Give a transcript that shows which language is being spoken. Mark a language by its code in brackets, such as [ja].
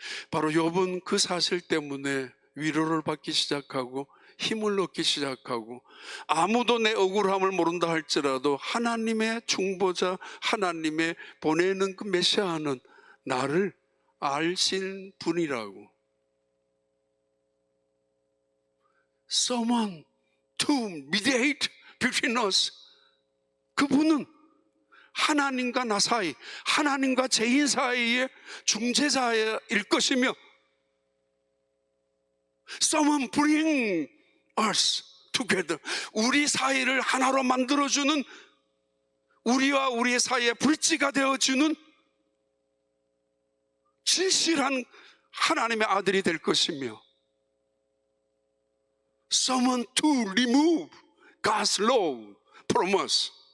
[ko] 바로 욥은 그 사실 때문에 위로를 받기 시작하고 힘을 얻기 시작하고, 아무도 내 억울함을 모른다 할지라도 하나님의 중보자, 하나님의 보내는 그 메시아는 나를 알신 분이라고. [en] Someone to mediate between us. [ko] 그분은 하나님과 나 사이, 하나님과 죄인 사이의 중재자일 것이며, [en] Someone bring us together. [ko] 우리 사이를 하나로 만들어주는, 우리와 우리의 사이에 브릿지가 되어주는 진실한 하나님의 아들이 될 것이며, [en] Someone to remove God's law from us.